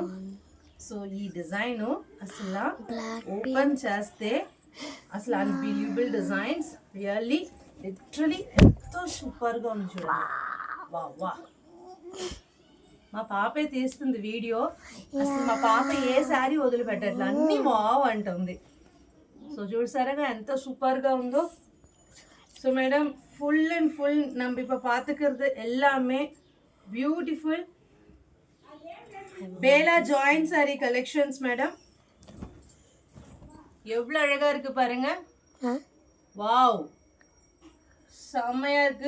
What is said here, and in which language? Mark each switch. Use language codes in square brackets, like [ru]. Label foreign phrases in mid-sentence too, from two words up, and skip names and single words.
[te] సో ఈ డిజైన్ అసలు ఓపెన్ చేస్తే అసలు [en] unbelievable designs. really literally [te] ఎంతో సూపర్గా ఉంది చూడండి. వా వా, మా పాపే తీస్తుంది వీడియో. అసలు మా పాప ఏ శారీ వదిలిపెట్టట్లా, అన్నీ వావ్ అంటుంది. సో చూసారా ఎంత சூப்பர்గా ఉందో. [ta] ஸோ மேடம் [en] full and full [ta] நம்ம இப்போ பார்த்துக்கிறது எல்லாமே [en] beautiful pela joint saree collections [ta] மேடம். எவ்வளோ அழகாக இருக்குது பாருங்க. வாவ், செம்மையாக இருக்குது.